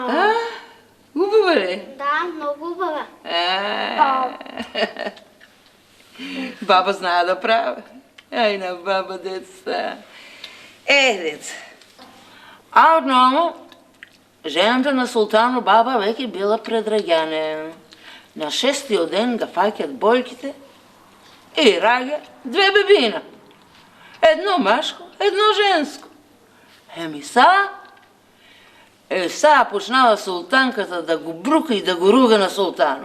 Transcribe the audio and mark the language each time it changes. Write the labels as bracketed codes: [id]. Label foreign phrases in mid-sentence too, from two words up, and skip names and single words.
[bg] Хубава ли? Да, много хубава. Баба знае да прави. Ай, на баба, деца. Деца. [mk] А отново, жената на Султано баба веќе била предраѓане. На 6-тиот ден га фаќат бојките и раѓа 2 бебина. Едно машко, едно женско. Еми са почнава султанката да го брука и да го руга на Султано.